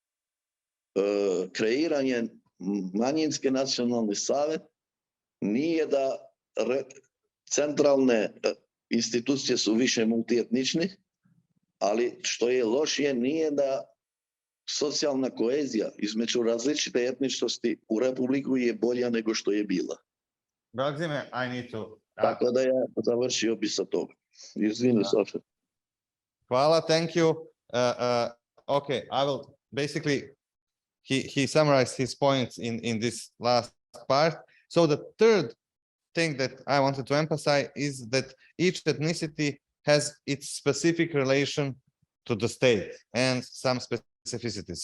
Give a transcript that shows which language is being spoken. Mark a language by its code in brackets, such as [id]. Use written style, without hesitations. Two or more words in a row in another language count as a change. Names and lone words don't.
[sr] kreiranje manjinske nacionalne savjet, nije da centralne institucije su više multietnične, ali što je lošije nije da socijalna koezija između različite etničnosti u Republiku je bolja nego što je bila. [en] Belgzime, I need to... [sr] Tako da ja završio bi sa toga. Izvini, Sofia. Hvala, [en] thank you. Okay, I will basically, he summarized his points in this last part. So the third thing that I wanted to emphasize is that each ethnicity has its specific relation to the state and some specificities.